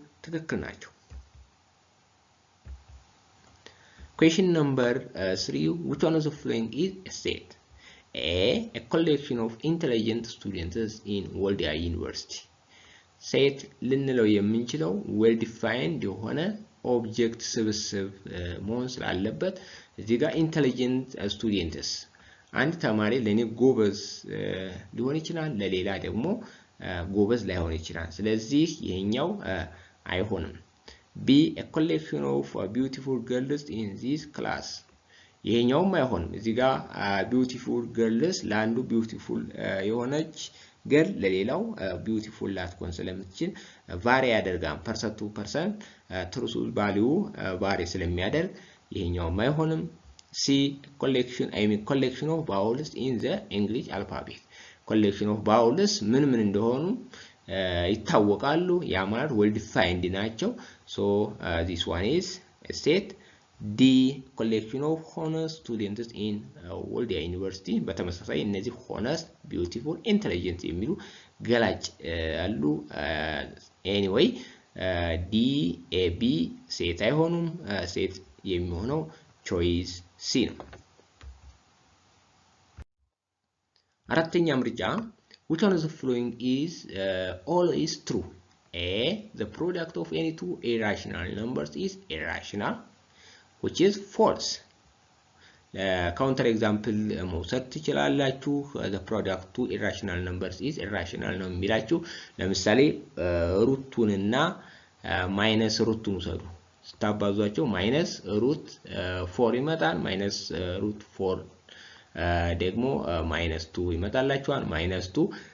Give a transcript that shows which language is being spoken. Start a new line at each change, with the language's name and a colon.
Amharic: ትክክል ናቸው።
English: Question number 3, which one of the following is a set? A collection of intelligent students in Waldia University.
Amharic: Set ልንለው የምንችለው well defined የሆነ ኦብጀክት ስብስብ መሆን ስላለበት እዚህ ጋር ኢንተሊጀንት ስቱደንትስ አንድ ተማሪ ለኔ ጎበዝ ሊሆን ይችላል፣ ለሌላ ደግሞ ጎበዝ ላይሆን ይችላል። ስለዚህ ይሄኛው አይሆንም።
English: B a collection of beautiful girls in this class.
Amharic: ይሄኛውም አይሆንም። እዚህ ጋር beautiful girls ለአንዱ beautiful የሆነች ገር ለሌላው beautiful ላትሆን ስለምትችል ቫሪ ያደርጋል። ፐርሰንት ቱ ፐርሰንት ትሩስ ቫልዩ ቫሪ ስለሚያደርግ ይሄኛውም አይሆንም።
English: C collection of vowels in the English alphabet. collection of vowels
Amharic: ምን እንደሆኑ ይታወቃሉ። ያ ማለት
English: well defined ናቸው። So this one is a set. D collection of honest students in Waldia University.
Amharic: በተመሳሳይ እነዚህ honest, beautiful, intelligent የሚሉ ገላጭ አሉ። Anyway D A B set አይሆኑም። set የሚሆነው choice C ነው። አራተኛ ምርጫ
English: which one of the following is always true? A the product of any two irrational numbers is irrational, which is false.
Amharic: Counter example መውሰድ ትችላላችሁ።
English: the product two irrational numbers is irrational
Amharic: ነው የሚላችሁ። ለምሳሌ ሩቱንና ማይነስ ሩቱን ውሰዱ። ስታባዟቸው ማይነስ ሩት 4 ይመጣል። ማይነስ ሩት 4 ደግሞ ማይነስ 2 ይመጣላችኋል። ማይነስ 2